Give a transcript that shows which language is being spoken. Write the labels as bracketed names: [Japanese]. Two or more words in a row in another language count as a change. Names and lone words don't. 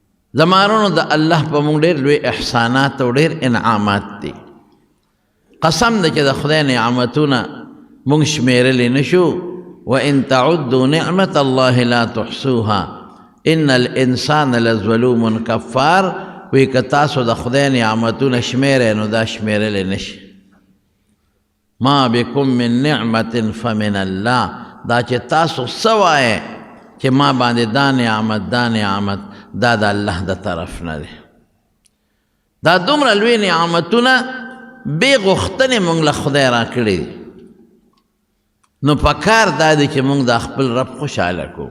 [Pashto] زمانونو د الله په موږ ډېر لوی احسانات او ډېر انعامات دي. قسم ده چې د خدای نعمتونه موږ شمیرلی نشو. [Arabic] وان تعدوا نعمت الله لا تحصوها ان الانسان لظلوم کفار. [Pashto] وی که تاسو د خدای نعمتونه شمیرئ نو دا شمیرلی نشي. [Arabic] ما بكم من نعمت فمن الله. [Pashto] دا چې تاسو څه وایئ چې ما باندې دا نعمت دا د الله د طرف نه دی. دا دومره لوی نعمتونه بې غوښتنې موږ له خدای را کړي دي. نو پکار دا دی چې موږ د خپل رب خوشحاله کړو.